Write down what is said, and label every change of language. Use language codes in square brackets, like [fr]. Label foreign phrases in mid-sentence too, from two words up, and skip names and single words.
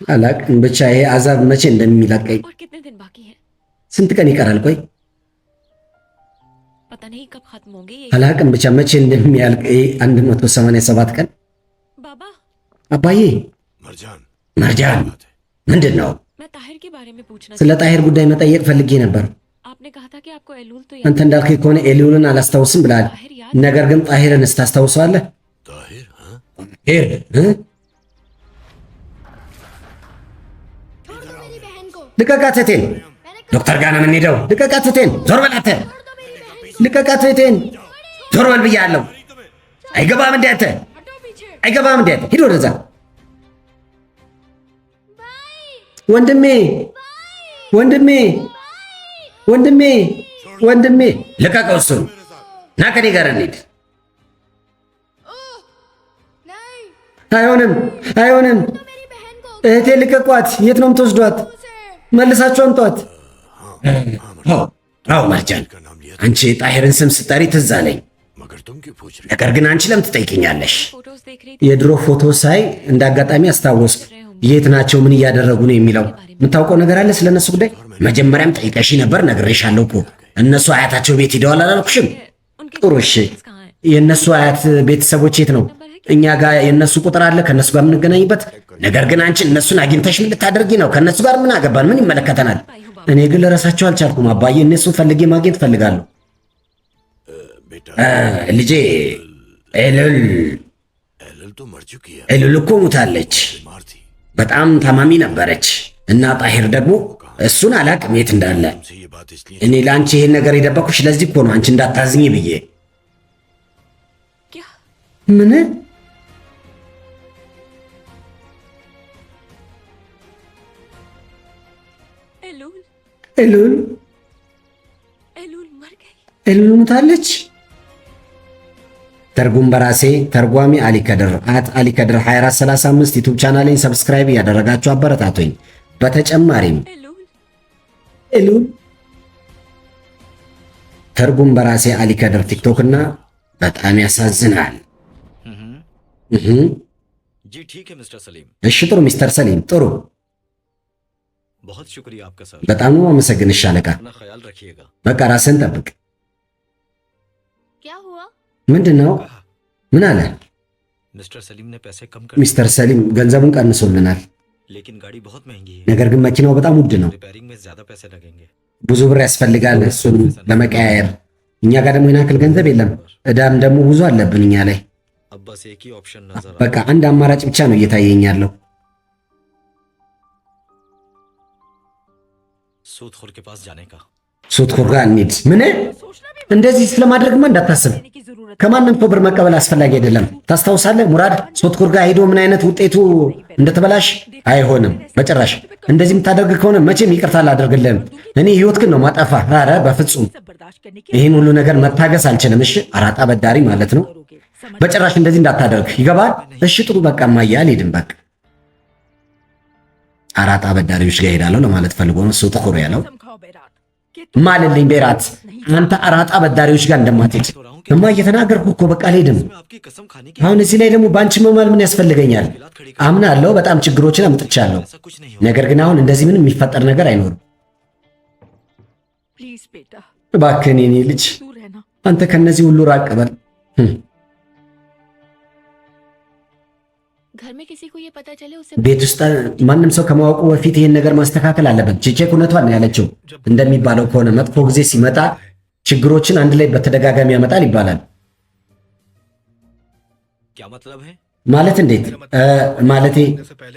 [am] አላቅም ብቻ ይሄ አዛብ መቼ እንደሚለቀኝ። [hi] और कितने दिन बाकी है। [am] ስንት ቀን ይቀራል? ቆይ [hi] पता नहीं कब खत्म होंगे ये। [am] አላቅም ብቻ መቼ እንደሚያልቅ ይሄ 187 ቀን። [hi] बाबा [am] አባዬ [hi] मरजान [am] መርጃን ምንድን ነው? [hi] मैं ताहिर के बारे में पूछना [am] ስለ ጣሄር ጉዳይ መጠየቅ ፈልጌ ነበር። [hi] आपने कहा था कि आपको एलूल तो [am] አንተ እንዳልከኝ ከሆነ ኤሊውልን አላስታውስም ብለሃል። [hi] ताहिर याद [am] ነገር ግን ጣሄርን ስታስታውሰዋለህ? [hi] ताहिर हाँ [am] ጣሄር ልቀቃት እህቴን። ዶክተር ጋር ነው የምንሄደው። ልቀቃት እህቴን። ዞር በል አንተ። ልቀቃት እህቴን። ዞር በል ብያለሁ። አይገባም እንደ አንተ አይገባም እንደ አንተ። ሂድ ወደዛ። ወንድሜ ወንድሜ ወንድሜ ወንድሜ ልቀቀው እሱን። ና ከኔ ጋር እንሂድ። አይሆንም አይሆንም። እህቴ ልቀቋት። የት ነው የምትወስዷት? መልሳችሁ አምጧት። አዎ መርጃን፣ [hi] का नाम लिया [am] አንቺ ጣሄርን ስም ስጠሪ ትዝ አለኝ። [hi] मगर तुम क्यों पूछ रहे [am] ነገር ግን አንቺ ለምን ትጠይቅኛለሽ? [hi] फोटोज देख रही [am] የድሮ ፎቶ ሳይ እንደ አጋጣሚ አስታወስኩ። የት ናቸው? ምን እያደረጉ ነው የሚለው የምታውቀው ነገር አለ ስለ እነሱ ጉዳይ? መጀመሪያም ጠይቀሽ ነበር። ነግሬሻለሁ እኮ እነሱ አያታቸው ቤት ሂደዋል አላልኩሽም? [hi] उनके [am] ጥሩ እሺ። [hi] कहाँ है? [am] የእነሱ አያት ቤተሰቦች የት ነው? እኛ ጋር የእነሱ ቁጥር አለ ከእነሱ ጋር የምንገናኝበት። ነገር ግን አንቺ እነሱን አግኝተሽ ምን ልታደርጊ ነው? ከእነሱ ጋር ምን አገባን? ምን ይመለከተናል? እኔ ግን ልረሳቸው አልቻልኩም አባዬ። እነሱን ፈልጌ ማግኘት እፈልጋለሁ። [hi] बेटा [am] ልጄ ኤልል [hi] एलल तो मर चुकी है [am] ኤልል እኮ ሙታለች። [hi] बीमार थी [am] በጣም ታማሚ ነበረች እና ጣሄር ደግሞ እሱን አላቅም የት እንዳለ። [hi] तुमसे ये बात इसलिए [am] እኔ ለአንቺ ይሄን ነገር የደበኩሽ ለዚህ እኮ ነው፣ አንቺ እንዳታዝኝ ብዬ። [hi] क्या [am] ምን [hi] एलूल [am] ኤልል [hi] एलूल मर गई। [am] ኤልል ሙታለች? ተርጉም በራሴ ተርጓሚ አሊ ከድር አሊ ከድር 2435 ዩቲዩብ ቻናሌን ሰብስክራይብ እያደረጋችሁ አበረታቱኝ። በተጨማሪም [hi] एलूल [am] ኤልል ተርጉም በራሴ አሊ ከድር ቲክቶክ እና በጣም ያሳዝናል። [hi] जी ठीक है मिस्टर सलीम [am] እሺ ጥሩ ሚስተር ሰሊም ጥሩ። [hi] बहुत शुक्रिया आपका सर [am] በጣም ነው አመሰግንሽ አለቃ። [hi] अपना ख्याल रखिएगा [am] በቃ ራስን ጠብቅ። [hi] क्या हुआ? [am] ምንድን ነው? ምን አለ? [hi] मिस्टर सलीम ने पैसे कम कर [am] ሚስተር ሰሊም ገንዘቡን ቀንሶልናል፣ [hi] लेकिन गाड़ी बहुत महंगी है [am] ነገር ግን መኪናው በጣम ውድ ነው። [hi] रिपेयरिंग में ज्यादा पैसे लगेंगे [am] ብዙ ብር ያስፈልጋል እሱን ለመቀያየር። እኛ ጋር ደግሞ ይህን ያክል ገንዘብ የለም፣ እዳም ደግሞ ብዙ አለብን እኛ ላይ። [hi] अब बस एक ही ऑप्शन नजर आ [am] በቃ አንድ አማራጭ ብቻ ነው እየታየኝ ያለው። [hi] सूदखोर के पास जाने का [am] ሱትኩር ጋር እንሂድ። ምን እንደዚህ ስለማድረግማ እንዳታስብ። ከማንም እኮ ብር መቀበል አስፈላጊ አይደለም። ታስታውሳለህ ሙራድ ሱትኩር ጋር ሄዶ ምን አይነት ውጤቱ እንደተበላሽ? አይሆንም በጭራሽ። እንደዚህ የምታደርግ ከሆነ መቼም ይቅርታ አላደርግልህም። እኔ ህይወት ግን ነው ማጠፋ። ኧረ በፍጹም ይህን ሁሉ ነገር መታገስ አልችልም። እሺ አራጣ በዳሪ ማለት ነው። በጭራሽ እንደዚህ እንዳታደርግ ይገባል? እሺ ጥሩ በቃ እማዬ አልሄድም። በቃ አራጣ በዳሪዎች ጋር ሄዳለሁ ለማለት ፈልጎ ነው ሱትኩር ያለው። ማልልኝ ቤራት፣ አንተ አራጣ በዳሪዎች ጋር እንደማትሄድ እማ እየተናገርኩ እኮ በቃ አልሄድም። [hi] मैं आपकी कसम खाने की [am] አሁን እዚህ ላይ ደግሞ በአንቺ መማል ምን ያስፈልገኛል? አምናለሁ በጣም ችግሮችን አምጥቻለሁ። [hi] ऐसा कुछ नहीं [am] ነገር ግን አሁን እንደዚህ ምንም የሚፈጠር ነገር አይኖርም። [hi] प्लीज बेटा [am] እባክህን የኔ ልጅ [hi] तू रहना। [am] አንተ ከነዚህ ሁሉ ራቅ በል። [hi] घर में किसी को ये पता चले उसे [am] ቤት ውስጥ ማንም ሰው ከማወቁ በፊት ይህን ነገር ማስተካከል አለበት። ቼቼክ እውነቷን ነው ያለችው። እንደሚባለው ከሆነ መጥፎ ጊዜ ሲመጣ ችግሮችን አንድ ላይ በተደጋጋሚ ያመጣል ይባላል። [hi] क्या मतलब है? [am] ማለት እንዴት? ማለቴ [hi] से पहले